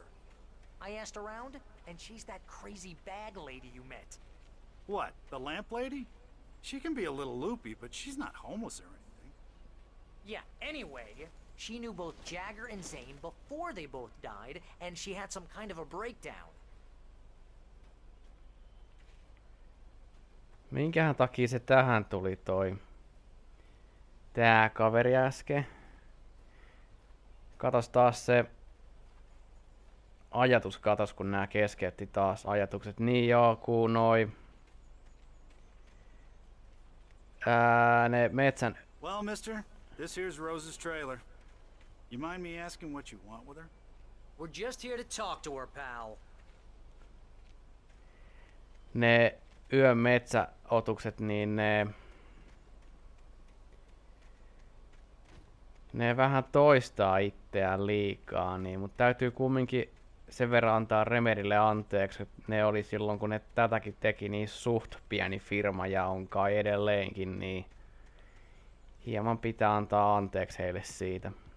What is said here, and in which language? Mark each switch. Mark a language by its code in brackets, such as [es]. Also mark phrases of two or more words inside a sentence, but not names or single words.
[en] I asked around, and she's that crazy bag lady you met. What, the lamp lady? She can be a little loopy, but she's not homeless or anything. Yeah, anyway, she knew both Jagger and Zane before they both died, and she had some kind of a breakdown. [fi] Minkähän takia se tähän tuli tää kaveri äsken? Katos taas se ajatus, kun nää keskeytti taas ajatukset. Niin joo, kun ne metsän... [en] Well, mister, this here's Rose's trailer. You mind me asking what you want with her? We're just here to talk to her, pal. [fi] ne yön metsäotukset, niin ne vähän toistaa itseään liikaa, niin, mutta täytyy kumminkin sen verran antaa Remedille anteeksi, että ne oli silloin, kun ne tätäkin teki, niin suht pieni firma ja on kai edelleenkin, niin hieman pitää antaa anteeksi heille siitä.